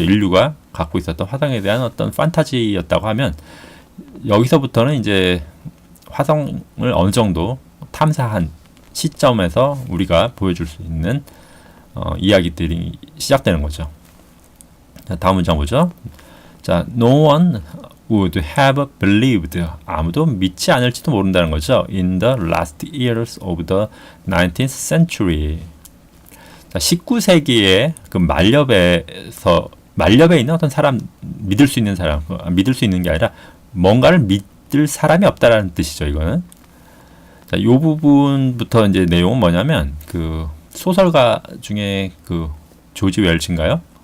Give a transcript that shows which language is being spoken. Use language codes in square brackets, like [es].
[ko] 인류가 갖고 있었던 화성에 대한 어떤 판타지였다고 하면 여기서부터는 이제 화성을 어느 정도 탐사한 시점에서 우리가 보여줄 수 있는 이야기들이 시작되는 거죠. 자, 다음 문장 보죠. [en] 자, no one would have believed. [ko] 아무도 믿지 않을지도 모른다는 거죠. [en] In the last years of the 19th century. [ko] 자, 19세기의 그 말렵에 있는 어떤 사람, 믿을 수 있는 사람, 믿을 수 있는 게 아니라 뭔가를 믿을 사람이 없다라는 뜻이죠, 이거는. 자, 요 부분부터 이제 내용은 뭐냐면, 그 소설가 중에 그 조지 웰즈인가요?